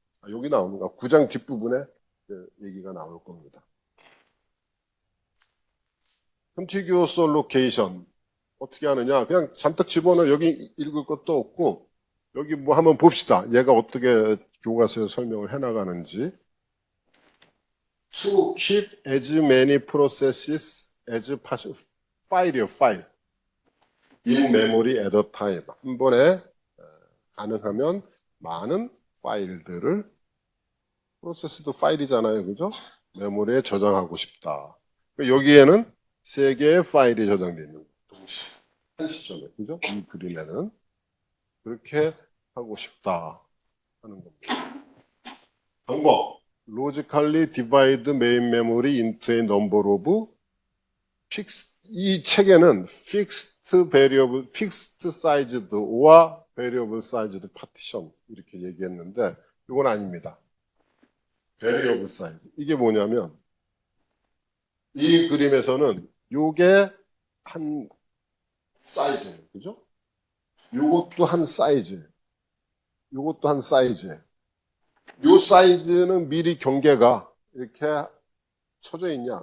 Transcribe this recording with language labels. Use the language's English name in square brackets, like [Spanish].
[Korean] 여기 나오는가? 9장 뒷부분에 얘기가 나올 겁니다. contiguous allocation 어떻게 하느냐? 그냥 잔뜩 집어넣어 여기 읽을 것도 없고 여기 뭐 한번 봅시다. 얘가 어떻게 교과서에 설명을 해나가는지. [English] To keep as many processes as possible. [Korean] 파일이요, 파일. [English] in memory at a time. [Korean] 한 번에 가능하면 많은 파일들을, 프로세스도 파일이잖아요. 그죠? 메모리에 저장하고 싶다. 여기에는 3개의 파일이 저장되어 있는 거예요. 동시에. 한 시점에. 그죠? 이 그림에는. 그렇게 하고 싶다 하는 겁니다. 방법. [English] Logically divide main memory into a number of [Korean] 이 책에는 [English] fixed variable, fixed sized or variable sized partition [Korean] 이렇게 얘기했는데 이건 아닙니다. [English] variable size. [Korean] 이게 뭐냐면 이 그림에서는 요게 한 사이즈예요. 그죠? 요것도 한 사이즈. 요것도 한 사이즈. 요 사이즈는 미리 경계가 이렇게 쳐져 있냐?